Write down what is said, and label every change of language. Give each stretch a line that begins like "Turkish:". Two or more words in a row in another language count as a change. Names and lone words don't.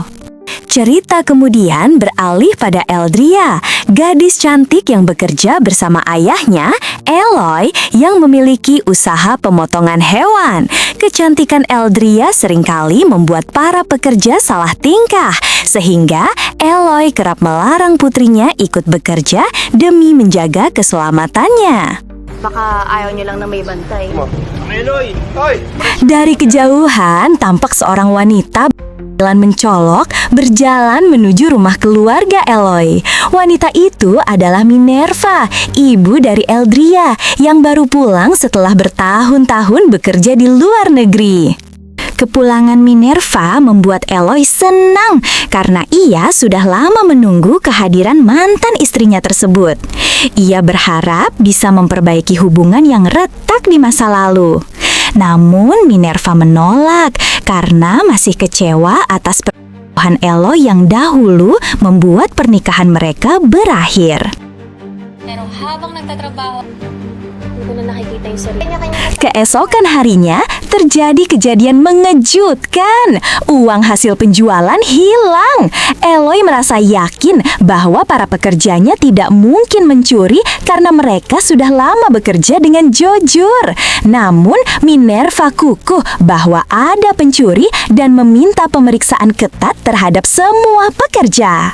Indonesian: Cerita kemudian beralih pada Eldria, gadis cantik yang bekerja bersama ayahnya, Eloy, yang memiliki usaha pemotongan hewan. Kecantikan Eldria seringkali membuat para pekerja salah tingkah, sehingga Eloy kerap melarang putrinya ikut bekerja demi menjaga keselamatannya.
Filipino: Baka ayaw niyo lang na may bantay. Eloy! Hoy!
Indonesian: Dari kejauhan, tampak seorang wanita mencolok berjalan menuju rumah keluarga Eloy. Wanita itu adalah Minerva, ibu dari Eldria, yang baru pulang setelah bertahun-tahun bekerja di luar negeri. Kepulangan Minerva membuat Eloy senang karena ia sudah lama menunggu kehadiran mantan istrinya tersebut. Ia berharap bisa memperbaiki hubungan yang retak di masa lalu. Namun Minerva menolak karena masih kecewa atas perbuatan Eloy yang dahulu membuat pernikahan mereka berakhir.
Filipino: Pero habang nagtatrabaho, Hindi ko na nakikita yung sarili. Kanya-kanya
Indonesian: Keesokan harinya terjadi kejadian mengejutkan. Uang hasil penjualan hilang. Eloy merasa yakin bahwa para pekerjanya tidak mungkin mencuri karena mereka sudah lama bekerja dengan jujur. Namun Minerva kukuh bahwa ada pencuri dan meminta pemeriksaan ketat terhadap semua pekerja.